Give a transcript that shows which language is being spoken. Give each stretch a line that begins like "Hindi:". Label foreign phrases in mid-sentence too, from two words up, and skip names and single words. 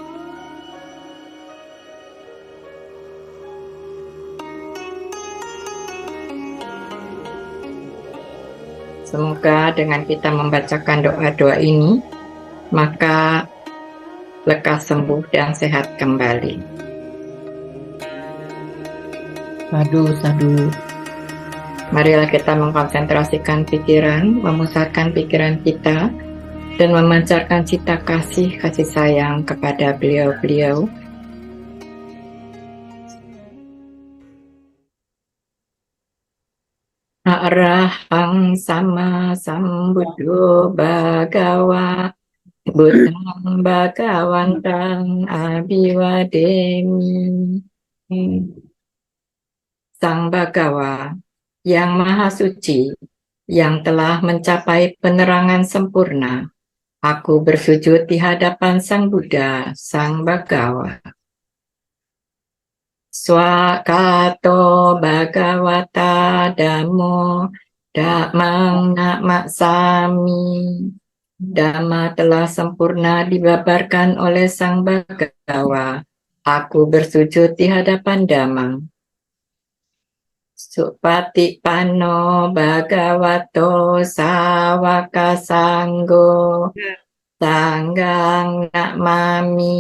Indonesian: Semoga dengan kita membacakan doa-doa ini, maka lekas sembuh dan sehat kembali.
Pali: Sadu, sadu.
Indonesian: Marilah kita mengkonsentrasikan pikiran, memusatkan pikiran kita, dan memancarkan cita kasih sayang kepada beliau-beliau.
Pali: Arahang sama sambuddho bhagawa Buddhang bhagawantang abhiwademi.
Indonesian: Sang Bhagawa yang Maha Suci, yang telah mencapai penerangan sempurna, aku bersujud di hadapan Sang Buddha, Sang Bhagawa.
Pali: Swakato Bhagavata Dhammo Dhammang Namaksami.
Indonesian: Dhamma telah sempurna dibabarkan oleh Sang Bhagawa. Aku bersujud di hadapan Dhamma.
Pali: Supatipanno Bhagavato Sawaka Sanggo Sanggang Namami.